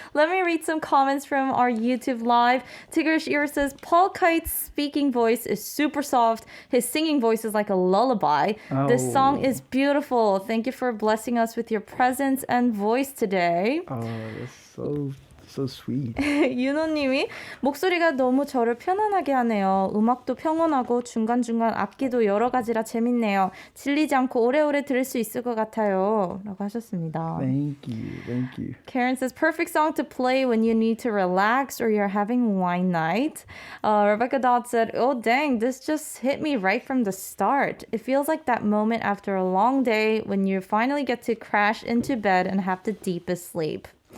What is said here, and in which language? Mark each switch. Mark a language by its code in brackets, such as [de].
[en] Let me read some comments from our YouTube live. Tigrish Ear says, Paul Kite's speaking voice is super soft. His singing voice is like a lullaby. This song Oh. is beautiful. Thank you for blessing us with your presence and voice today. Oh, that's so sweet. [ko] 윤호님이 목소리가 너무 저를 편안하게 하네요. 음악도 평온하고 중간중간 악기도 여러 가지라 재밌네요. 질리지 않고 오래오래 들을 수 있을 것 같아요. 라고 하셨습니다. [en] Thank you. Karen says, perfect song to play when you need to relax or you're having wine night. Rebecca Dodd said, oh dang, this just hit me right from the start. It feels like that moment after a long day when you finally get to crash into bed and have the deepest sleep.